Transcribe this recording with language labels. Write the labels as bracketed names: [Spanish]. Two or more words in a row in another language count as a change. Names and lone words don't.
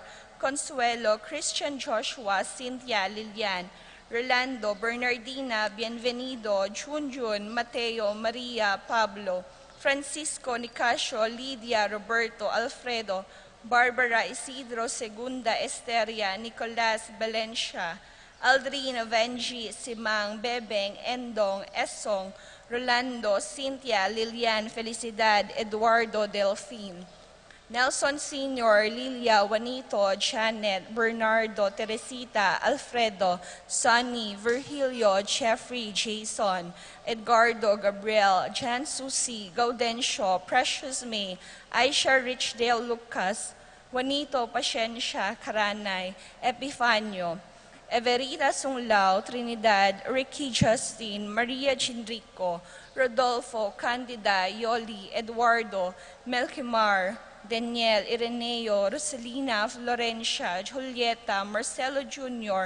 [Filipino] Consuelo, Christian, Joshua, Cynthia, Lilian, Rolando, Bernardina, Bienvenido, Junjun, Mateo, Maria, Pablo, Francisco, Nicasio, Lydia, Roberto, Alfredo, Barbara, Isidro, Segunda, Esteria, Nicolas, Valencia, Aldrin, Venji, Simang, Bebeng, Endong, Esong, Rolando, Cynthia, Lilian, Felicidad, Eduardo, Delphine. Nelson Sr., Lilia, Juanito, Janet, Bernardo, Teresita, Alfredo, Sonny, Virgilio, Jeffrey, Jason, Edgardo, Gabriel, Jan Susi, Gaudencio, Precious May, Aisha Richdale Lucas, Juanito, Pasiencia, Karanay, Epifanio, Everita Sunglao, Trinidad, Ricky Justin, Maria Chinrico, Rodolfo, Candida, Yoli, Eduardo, Melkimar, Daniel, Ireneo, Rosalina, Florencia, Julieta, Marcelo Jr.,